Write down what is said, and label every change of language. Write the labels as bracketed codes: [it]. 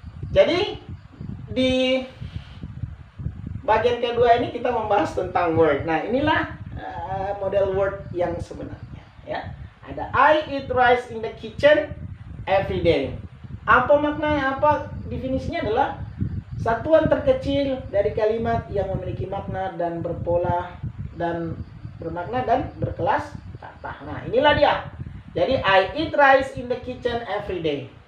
[id] Jadi di bagian kedua ini kita membahas tentang word. Nah, inilah model word yang sebenarnya ya. Ada [en] I eat rice in the kitchen every day. [id] Apa maknanya? Apa definisinya? Adalah satuan terkecil dari kalimat yang memiliki makna dan berpola dan bermakna dan berkelas kata. Nah, inilah dia. [en] Jadi I eat rice in the kitchen every day.